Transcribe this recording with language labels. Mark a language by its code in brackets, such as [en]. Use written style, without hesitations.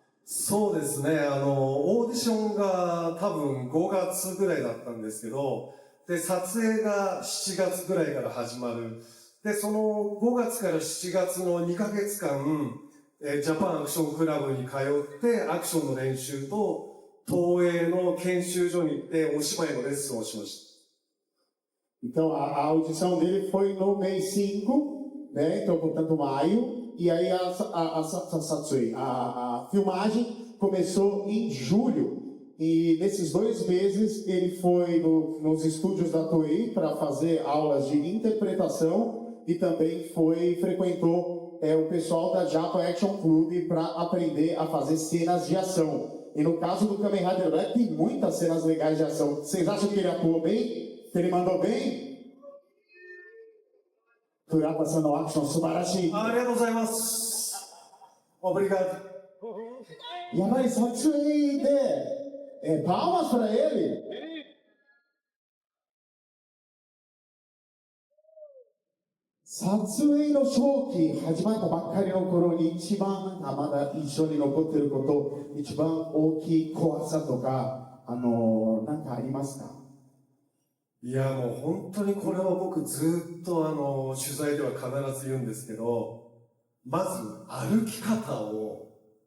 [ja] そうですね、オーディションが多分5月ぐらいだったんですけど、で、撮影が7月ぐらいから始まる。で、その5月から7月の2ヶ月間、ジャパンアクションクラブに通ってアクションの練習と、東映の研修所に行ってお芝居のレッスンをしました。 [pt] Então, a audição dele foi no mês 5, né? Então, portanto, maio. E aí a filmagem começou em julho. E nesses 2 meses ele foi nos estúdios da Toei para fazer aulas de interpretação e também frequentou o pessoal da Japan Action Club para aprender a fazer cenas de ação. E no caso do Kamen Rider Black tem muitas cenas legais de ação. Vocês acham que ele atuou bem? Que ele mandou bem? [ja] Kurata-san no action, subarashi. ありがとうございます。 [pt] Obrigado. [ja] やばい、撮影で、 [pt] palmas para ele. [ja] 撮影の初期、始まったばっかりの頃に一番まだ印象に残っていること、一番大きい怖さとか、なんかありますか？いや、もう本当にこれは僕ずっと取材では必ず言うんですけど、まず歩き方を